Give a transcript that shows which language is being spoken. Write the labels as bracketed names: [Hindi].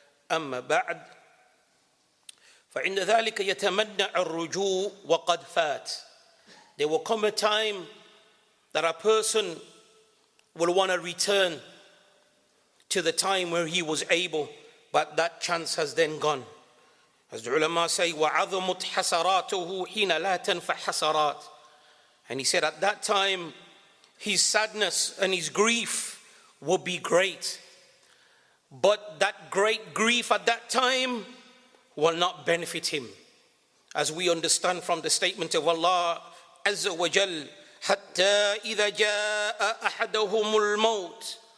[Arabic] أما بعد فعند ذلك يتمنع الرجوع وقد فات. [English] There will come a time that a person will want to return to the time where he was able, but that chance has then gone. As the ulama say, [Arabic] وَعَظَمُتْ حَسَرَاتُهُ حِينَ لَا تَنْفَعْ حَسَرَاتٍ. [English] And he said at that time, his sadness and his grief will be great. But that great grief at that time will not benefit him. As we understand from the statement of Allah Azza wa Jal, [Arabic] حَتَّى إِذَا جَاءَ أَحَدَهُمُ الْمَوْتِ.